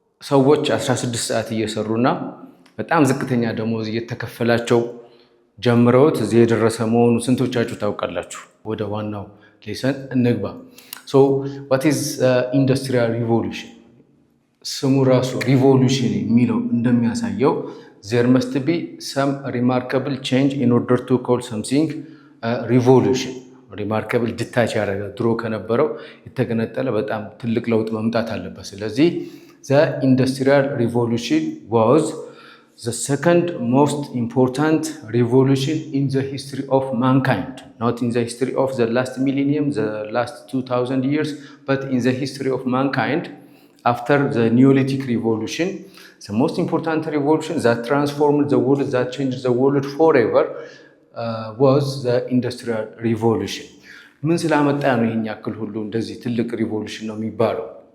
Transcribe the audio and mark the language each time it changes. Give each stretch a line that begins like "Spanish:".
Amharic: ሰዎች 16 ሰዓት እየሰሩና በጣም ዝቅተኛ ደሞዝ እየተከፈላቸው ጀምረውት እዚህ የደረሰ መሆኑ ስንቶቻችሁ ታውቃላችሁ? ወደ ዋናው ሌሰን እንግባ። ሶ
English: what is industrial revolution?
Amharic: ስሙ ራሱ ሪቮሉሽን የሚለው እንደሚያሳየው
English: there must be some remarkable change in order to call something revolution።
Amharic: ሪማርካብል ዲታች ያደረገ ድሮ ከነበረው የተገነጠለ በጣም ትልቅ ለውጥ መምጣት አለበት።
English: ስለዚህ the industrial revolution was the second most important revolution in the history of mankind, not in the history of the last millennium, the last 2000 years, but in the history of mankind after the Neolithic revolution. The most important revolution that transformed the world, that changed the world forever, was the industrial revolution.
Amharic: ምን ስላመጣ ነው ይሄን ያክል ሁሉ እንደዚህ ትልቅ ሪቮሉሽን ነው የሚባለው?